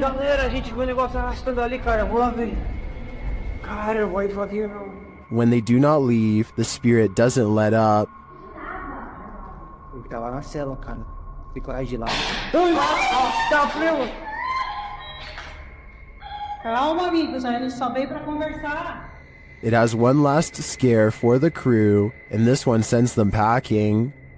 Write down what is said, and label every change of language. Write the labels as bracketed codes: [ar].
[pt] Galera, a gente viu o negócio arrastando ali, cara. Vou lá ver. Cara, eu vou ir devagar, não. [en] When they do not leave, the spirit doesn't let up. [pt] Ele tá lá na cela, cara. Fica lá de lá. Tá frio. Calma, amigos, a gente só veio pra conversar. [en] It has one last scare for the crew, and this one sends them packing.